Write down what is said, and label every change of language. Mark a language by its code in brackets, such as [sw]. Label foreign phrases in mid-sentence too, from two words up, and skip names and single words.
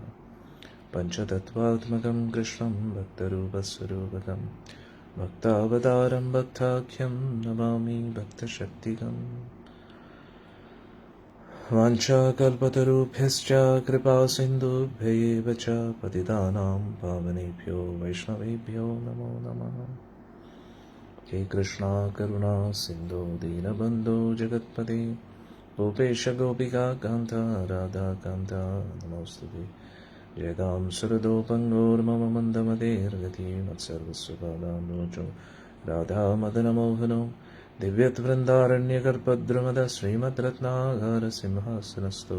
[sa] പഞ്ചതത്വാത്മകം കൃഷ്ണം ഭക്തരൂപസ്വരൂപകം ഭക്താവതാരം ഭക്താഖ്യം നമാമി ഭക്തശക്തികം. വാഞ്ചാകൽപതരുഭ്യശ്ച കൃപാസിന്ധുഭ്യൈവ ച പതിതാനാം പാവനേഭ്യോ വൈഷ്ണവേഭ്യോ നമോ നമഃ. ഹേ കൃഷ്ണ കരുണാ സിന്ധോ ദീനബന്ധോ ജഗത്പതേ ഗോപേശ ഗോപികാ കാന്ത രാധാകാന്ത നമോസ്തുതേ. ജയതാം സുരദോപങ്കോർമമ മന്ദമതേർഗതി മത്സർവസ്വപാദാംബോജോ രാധാമദനമോഹനോ ദിവ്യവൃന്ദാരണ്യകൽപദ്രുമദ ശ്രീമദ്രത്നാകാരസിംഹാസനസ്ഥോ.